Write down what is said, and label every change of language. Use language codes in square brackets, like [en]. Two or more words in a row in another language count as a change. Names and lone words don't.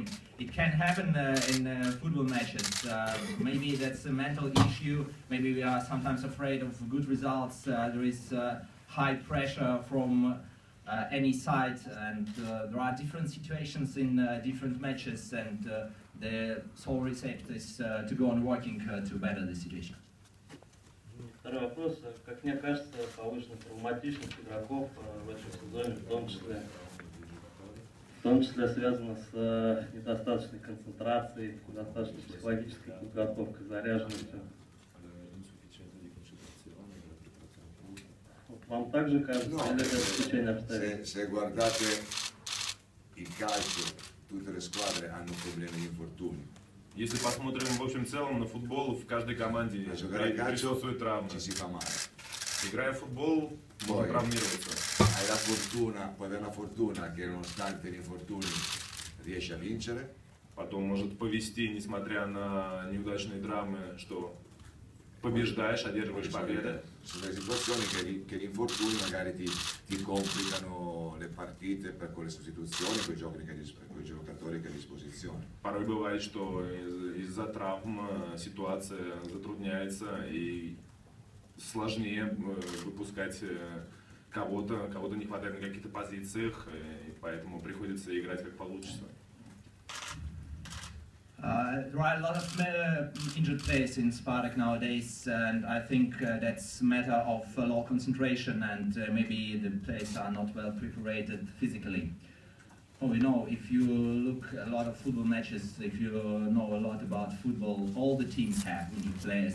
[en] It can happen in football matches. Maybe that's a mental issue. Maybe we are sometimes afraid of good results. There is high pressure from any side, and there are different situations in different matches, and the sole recept is to go on working to better the situation. [ru] Второй вопрос. Как мне кажется, повышенная травматичность игроков в этом сезоне, в том числе связано с недостаточной концентрацией, недостаточной психологической подготовкой, заряженностью. Вам также кажется, или это исключение обстоятельств? [it] Se guardate il calcio, tutte le squadre hanno problemi di infortuni. [ru] Если посмотрим в общем целом на футбол, в каждой команде присутствуют травмы. Играя в футбол, можно травмироваться. [it] Puoi avere la fortuna che nonostante gli infortuni riesci a vincere. [ru] Потом может повести, несмотря на неудачные травмы, что побеждаешь, одерживаешь победы. [it] Sono delle situazioni che gli infortuni magari ti complicano le partite per quelle sostituzioni, quei giocatori che hai a disposizione. [ru] Порой бывает, что из-за травм ситуация затрудняется и сложнее выпускать кого-то не хватает на каких-то позициях, и поэтому приходится играть как получится. [en] There are a lot of injured players in Spartak nowadays, and I think that's a matter of low concentration, and maybe the players are not well prepared physically. Oh, you know, if you look a lot of football matches, if you know a lot about football, all the teams have injured players.